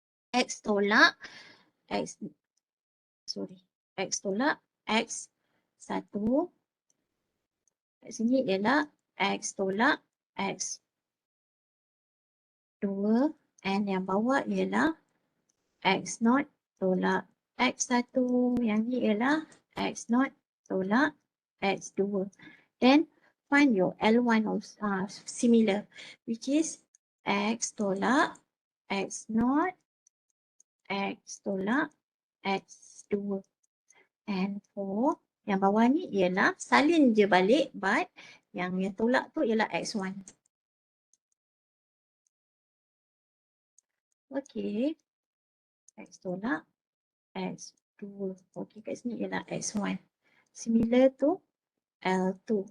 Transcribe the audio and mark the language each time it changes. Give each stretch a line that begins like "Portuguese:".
Malay: X tolak X, X tolak X1. Kat sini ialah X tolak X2 and yang bawah ialah X0 tolak X1. Yang ni ialah X0 tolak X2.
English: Then find your L1 also, similar, which is X
Malay: tolak X0, X tolak
English: X2. And for
Malay: yang bawah ni ialah salin je balik,
English: but
Malay: yang tolak tu ialah X1. Okay, X tolak X2. Okay, kat sini ialah X1.
English: Similar to L2.